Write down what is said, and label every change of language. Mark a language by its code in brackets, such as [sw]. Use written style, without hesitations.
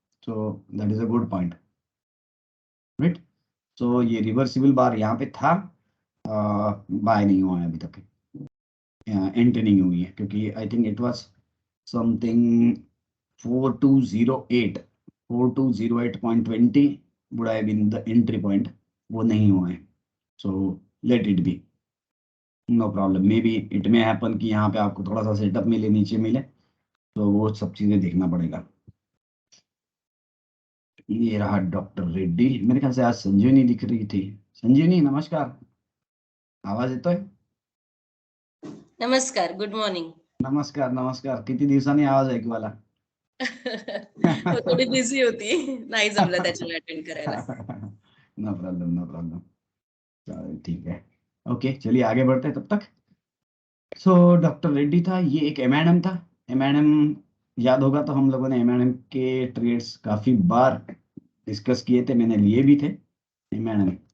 [en] So that is a good point. [hi] Right, सो ये reversible बार यहाँ पे था, बाय नहीं हुआ है अभी तक, एंट्री नहीं हुई है, क्योंकि [en] I think it was something 4208.20 would have been the entry point, [hi] वो नहीं हुआ है। [en] So let it be, no problem. Maybe it may happen [hi] कि यहाँ पे आपको थोड़ा सा सेटअप मिले, नीचे मिले, तो वो सब चीजें देखना पड़ेगा। ये रहा डॉक्टर रेड्डी। मेरे ख्याल से आज संजीवनी दिख रही थी। [mr] संजीवनी नमस्कार, आवाज येतोय? [en] नमस्कार, good morning. [mr] नमस्कार नमस्कार, किती दिवसांनी आवाज ऐकू आला. हो थोडी बिझी होती, नाही जमलं त्याच्यामुळे अटेंड करायला. [en] no problem no problem, [hi] चलो ठीक है, ओके चलिए आगे बढ़ते हैं तब तक। सो डॉक्टर रेड्डी था, ये एक M&M था। M&M याद होगा तो हम लोगों ने M&M के ट्रेड्स काफी बार डिस्कस किए थे, मैंने लिए भी थे M&M।